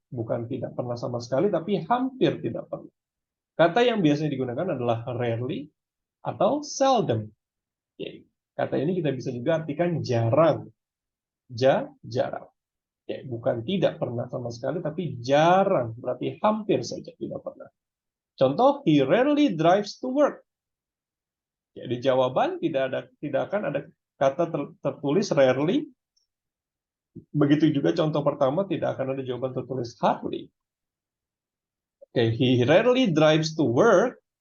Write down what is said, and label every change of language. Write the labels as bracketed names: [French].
[Indonesian] Bukan tidak pernah sama sekali, tapi hampir tidak pernah. Kata yang biasanya digunakan adalah rarely atau seldom. Oke. Kata ini kita bisa juga artikan jarang. Jarang. Oke. Bukan tidak pernah sama sekali, tapi jarang. Berarti hampir saja tidak pernah. [English] Contoh, he rarely drives to work. [Indonesian] Di jawaban tidak akan ada kata tertulis rarely. Begitu juga contoh pertama tidak akan ada jawaban tertulis hardly. [English] Oke, he rarely drives to work.